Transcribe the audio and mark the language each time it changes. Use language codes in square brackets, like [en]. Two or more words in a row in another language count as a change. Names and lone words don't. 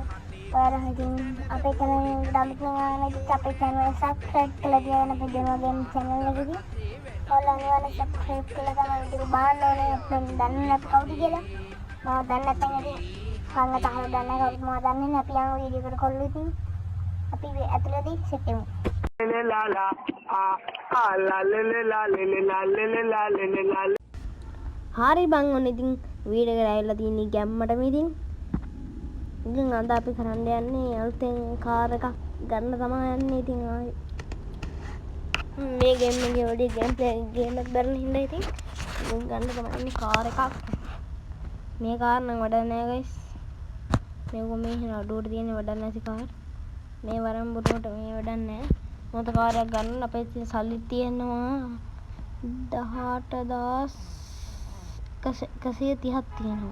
[si] ඔයාලා ඉතින් අපේ channel එකට අලුත් වෙනවා අපේ channel එක subscribe කරලා තියාගන්න අපේ දෙනවා [en] game channel [si] එකදී. ඔයාලා අනිවාර්යෙන් subscribe කරලා තමයි වීඩියෝ බලන්න ඕනේ. අපෙන් දන්නේ නැති කවුද කියලා. මම දන්නේ නැත්නම් ඉතින් කන්න තහල දන්නේ කවුද මම දන්නේ නැහැ. අපි යමු වීඩියෝ එකට කොල්ලෝ ඉතින්. අපි ඇතුළතදී සෙට් වෙමු. la la ah la la la la la la la la. හරි බං ඔන්න ඉතින් වීඩියෝ එකට ඇවිල්ලා තියෙන්නේ ගැම්මටම ඉතින් අද අපි කරන්න යන්නේ අලුතෙන් කාර් එකක් ගන්න තමයි යන්නේ ඉතින් ආයි මේ ගේම් එකේ වැඩි ගේම් එකක් බලන්න හින්දා ඉතින් ගන්න තමයි යන්නේ කාර් එකක් මේ කාර් නම් වැඩක් නෑ ගයිස් මේක මේ හින අඩුවට තියෙන වැඩක් නැති කාර් මේ වරම් බුරුවට මේ වැඩක් නෑ මොකද කාර් එකක් ගන්න අපේ සල්ලි තියෙනවා 18130ක් තියෙනවා.